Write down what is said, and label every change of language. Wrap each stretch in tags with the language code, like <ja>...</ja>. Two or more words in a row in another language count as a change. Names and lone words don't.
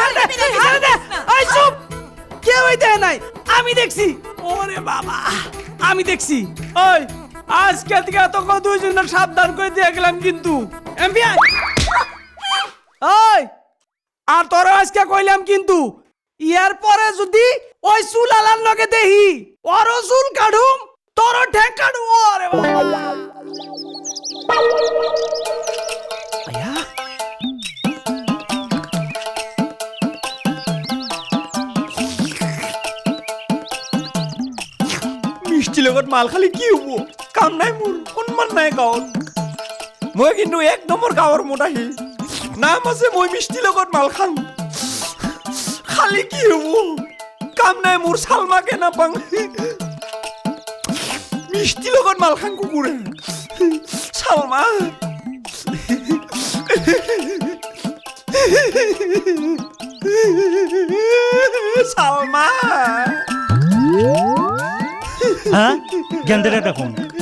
<bn>ওই চুপ কেউ দেয় নাই আমি দেখছি ওরে বাবা আমি দেখছি ওই আজকে থেকে তোকে দুইজনের সাবধান করে দিয়ে গেলাম কিন্তু এমবিআই ওই আর তোরা আজকে কইলাম কিন্তু ইয়ার পরে যদি ওই চুল আলার লগে দেহি ওর চুল কাটুম তোর ঠ্যাং কাটু ওরে বাবা</bn> <as>আয়া মিষ্টি লগত মাল খালি কি হব কাম নাই মোৰ সন্মান নাই গাঁৱত মই কিন্তু এক নম্বৰ গাঁৱৰ মোটাহি নাম আছে মই মিষ্টি লগত মাল খাম খালি কি হব কাম নাই মোৰ চালমাকে নাপাং মিষ্টি লগত মাল খাং কুকুৰে চালমা চালমা</as> <bn>গেন্দেরা দেখুন</bn>